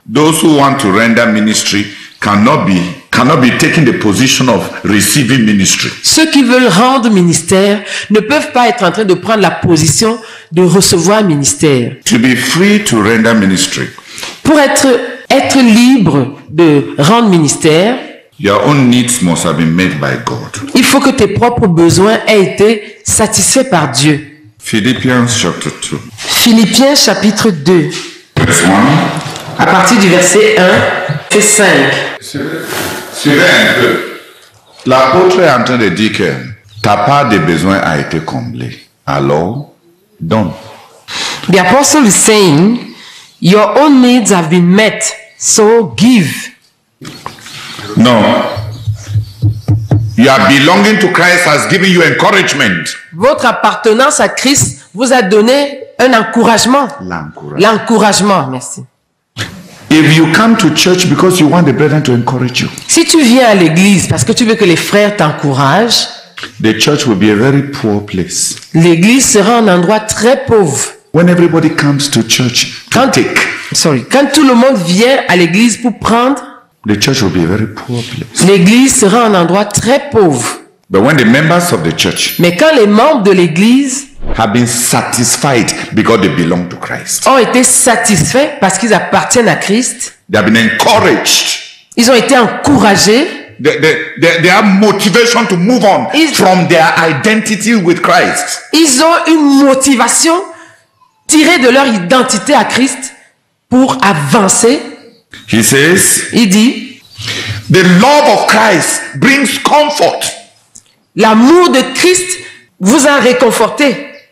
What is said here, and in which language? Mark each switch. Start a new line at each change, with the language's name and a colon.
English: Those who want to render ministry cannot cannot be taking the position of receiving ministry.
French: Ceux qui veulent rendre ministère ne peuvent pas être en train de prendre la position de recevoir ministère.
English: To be free to render ministry,
French: Pour être libre de rendre ministère,
English: your own needs must have been met by God.
French: il faut que tes propres besoins aient été satisfaits par Dieu.
English: Philippians chapter 2.
French: Philippiens chapitre 2,
English: Verse 1.
French: à partir du verset 1, c'est 5. Suivez un peu. L'apôtre est en train de dire que ta part des besoins a été comblée. Alors, donne.
English: The apostle is saying, your own needs have been met, so give. No. Your belonging to Christ has given you encouragement.
French: Votre appartenance à Christ vous a donné un encouragement. L'encouragement, merci.
English: If you come to church because you want the brethren to encourage you,
French: Si tu viens à l'église parce que tu veux que les frères t'encouragent,
English: the church will be a very poor place.
French: l'église sera un endroit très pauvre.
English: When everybody comes to church to
French: Quand,
English: take,
French: quand tout le monde vient à l'église pour prendre,
English: the church will be a very poor place.
French: l'église sera un endroit très pauvre.
English: But when the members of the church
French: Mais quand les membres de l'église
English: have been satisfied because they belong to Christ,
French: ont été satisfaits parce qu'ils appartiennent à Christ,
English: they have been encouraged,
French: ils ont été encouragés,
English: they have motivation to move on Is- from their identity with Christ.
French: ils ont une motivation tirée de leur identité à Christ pour avancer.
English: He says,
French: Il dit,
English: the love of Christ brings comfort.
French: l'amour de Christ vous a réconforté.